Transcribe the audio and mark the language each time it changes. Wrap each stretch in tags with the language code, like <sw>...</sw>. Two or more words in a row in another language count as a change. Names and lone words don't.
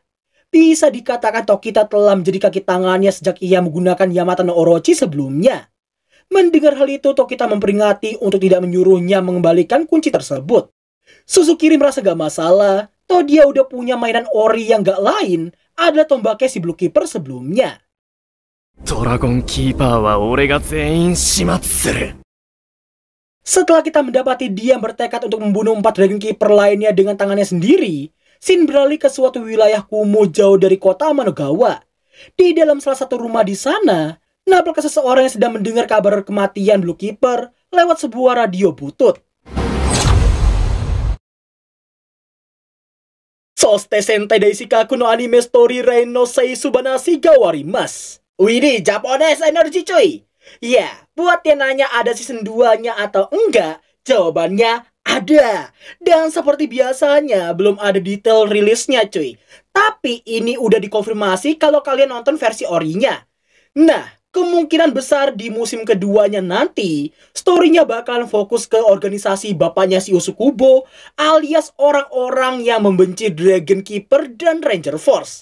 <id>Bisa dikatakan Tokita telah menjadi kaki tangannya sejak ia menggunakan Yamata no Orochi sebelumnya. Mendengar hal itu, Tokita memperingati untuk tidak menyuruhnya mengembalikan kunci tersebut. Susukiri merasa gak masalah, toh dia udah punya mainan ori yang gak lain adalah tombaknya si Blue Keeper sebelumnya.</id> <ja>ドラゴンキーパーは俺が全員始末する。</ja> <id>Setelah kita mendapati dia bertekad untuk membunuh 4 Dragon Keeper lainnya dengan tangannya sendiri, Shin beralih ke suatu wilayah kumuh jauh dari kota Amanogawa. Di dalam salah satu rumah di sana, nampak seseorang yang sedang mendengar kabar kematian Blue Keeper lewat sebuah radio butut. Soste sentai daishikaku no anime story Ren no Seisubanashi Gawarimasu. Widih,</id> <en>Japanese energy</en> <id>cuy. Ya, buat yang nanya ada season 2-nya atau enggak, jawabannya ada. Dan seperti biasanya, belum ada detail rilisnya cuy. Tapi ini udah dikonfirmasi kalau kalian nonton versi orinya. Nah, kemungkinan besar di musim keduanya nanti, story-nya bakalan fokus ke organisasi bapaknya si Usukubo, alias orang-orang yang membenci Dragon Keeper dan Ranger Force.</id>